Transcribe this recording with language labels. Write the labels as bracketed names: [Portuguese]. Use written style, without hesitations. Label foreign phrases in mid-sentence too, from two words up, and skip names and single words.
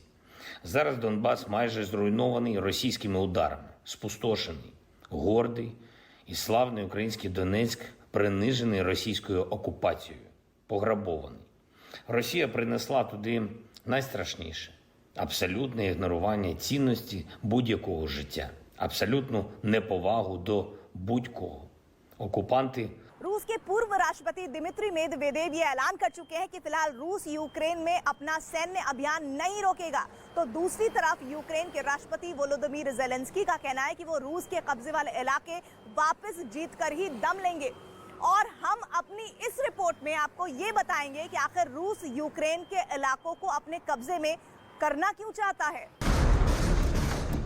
[Ukrainian] Зараз Донбас майже зруйнований російськими ударами, спустошений, гордий і славний український Донецьк принижений російською окупацією, пограбований. Росія принесла туди найстрашніше – абсолютне ігнорування цінності будь-якого життя, абсолютну неповагу до будь-кого. Окупанти [Hindi] रूस के पूर्व राष्ट्रपति दिमित्री मेदवेदेव ये ऐलान कर चुके हैं कि फिलहाल रूस यूक्रेन में अपना सैन्य अभियान नहीं रोकेगा। तो दूसरी तरफ यूक्रेन के राष्ट्रपति वोलोदिमीर ज़ेलेंस्की का कहना है कि वो रूस के कब्जे वाले इलाके वापस जीत कर ही दम लेंगे। और हम अपनी इस रिपोर्ट में आपको ये बताएंगे कि आखिर रूस यूक्रेन के इलाकों को अपने कब्जे में करना क्यों चाहता है।